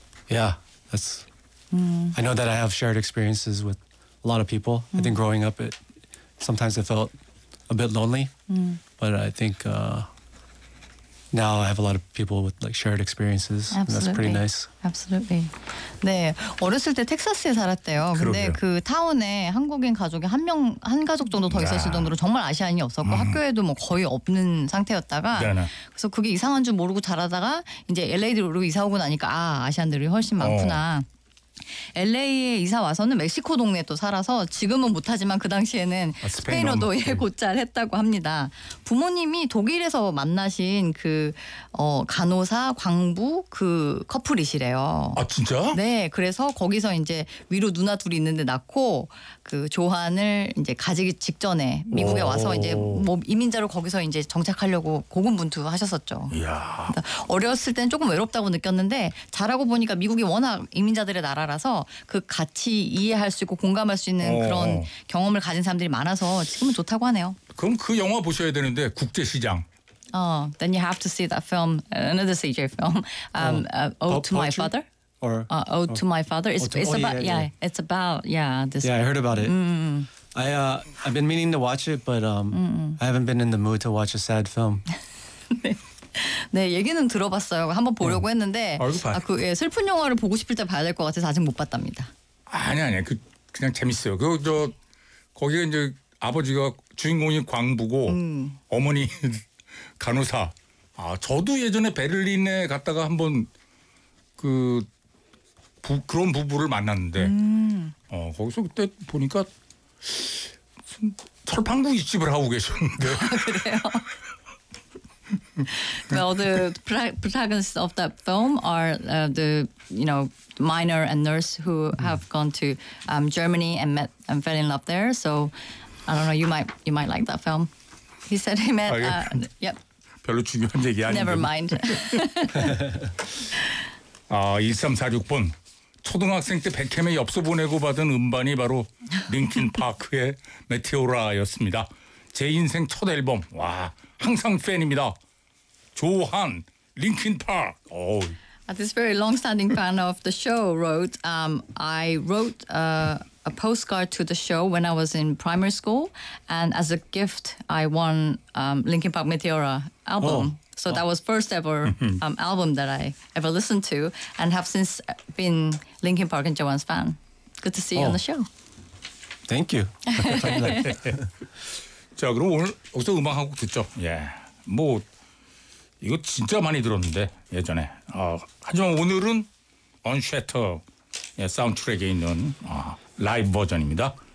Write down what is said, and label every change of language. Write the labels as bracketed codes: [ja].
[en] I know that I have shared experiences with a lot of people. Mm. I think growing up, sometimes it felt a bit lonely. Mm. But I think now I have a lot of people with like shared experiences. Absolutely. And that's pretty nice. Absolutely. [ko] 네, 어렸을 때 텍사스에 살았대요. 근데 그 타운에 한국인 가족이 한 가족 정도 더 있었을 정도로 정말 아시안이 없었고 학교에도 뭐 거의 없는 상태였다가 그래서 그게 이상한 줄 모르고 자라다가 이제 LA로 이사 오고 나니까 아시안들이 훨씬 많구나. LA에 이사 와서는 멕시코 동네에 또 살아서 지금은 못하지만 그 당시에는 스페인어도 곧잘 했다고 합니다. 부모님이 독일에서 만나신 그 간호사 광부 그 커플이시래요. 아 진짜? 네, 그래서 거기서 이제 위로 누나 둘이 있는데 낳고 그 조한을 이제 가지기 직전에 미국에 와서 이제 뭐 이민자로 거기서 이제 정착하려고 고군분투하셨었죠. 이야. 어렸을 때는 조금 외롭다고 느꼈는데 자라고 보니까 미국이 워낙 이민자들의 나라 라서 그 같이 이해할 수 있고 공감할 수 있는 그런 경험을 가진 사람들이 많아서 지금은 좋다고 하네요. 그럼 그 영화 보셔야 되는데 국제 시장. [en] Then you have to see that film, another CJ film, Ode to My Father. Or Ode to My Father. It's about this. Yeah, I heard about it. I've been meaning to watch it, but I haven't been in the mood to watch a sad film. [ko] 네, 얘기는 들어봤어요. 한번 보려고 했는데 슬픈 영화를 보고 싶을 때 봐야 될 것 같아서 아직 못 봤답니다. 아니 그냥 재밌어요. 거기가 이제 아버지가 주인공이 광부고 어머니 간호사. 아 저도 예전에 베를린에 갔다가 한번 그런 부부를 만났는데 거기서 그때 보니까 철판국이 집을 하고 계셨는데. 그래요? [en] Well, the protagonists of that film are the minor and nurse who have gone to Germany and met and fell in love there. So I don't know, you might like that film. He said he met. Yep. [ko] 별로 중요한 얘기 아닌데. [en] Never mind. [ko] 아 1346번 초등학생 때 백햄의 엽서 보내고 받은 음반이 바로 링킨 파크의 메테오라였습니다. 제 인생 첫 앨범. 와 항상 팬입니다. 조한, Linkin Park. [en] This very long-standing fan of the show wrote, I wrote a postcard to the show when I was in primary school, and as a gift, I won Linkin Park Meteora album. So that was first ever album that I ever listened to, and have since been Linkin Park and Johan's fan. Good to see you on the show. Thank you. [ko] 자, 그럼 오늘 여기서 음악 한 곡 듣죠? 예, 뭐... 이거 진짜 많이 들었는데 예전에 하지만 오늘은 언쉐터 사운드트랙에 있는 라이브 버전입니다.